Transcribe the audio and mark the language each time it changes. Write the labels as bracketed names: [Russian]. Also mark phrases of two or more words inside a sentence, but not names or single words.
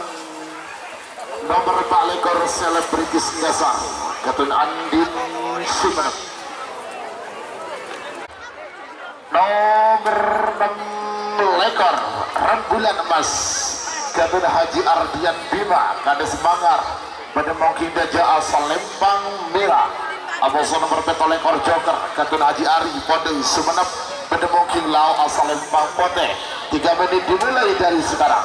[Indonesian] Nomor 4 lekor Selebritis Nasar Ketun Andin Semenang. Nomor 6 lekor Rembulan Emas Ketun Haji Ardian Bima Kades Mangar Bedemongking Daja Salembang Merah. Aboso nomor 7 lekor Joker Ketun Haji Ari Pode Sumenep Bedemongking Lau Salembang Putih. 3 menit dimulai dari sekarang.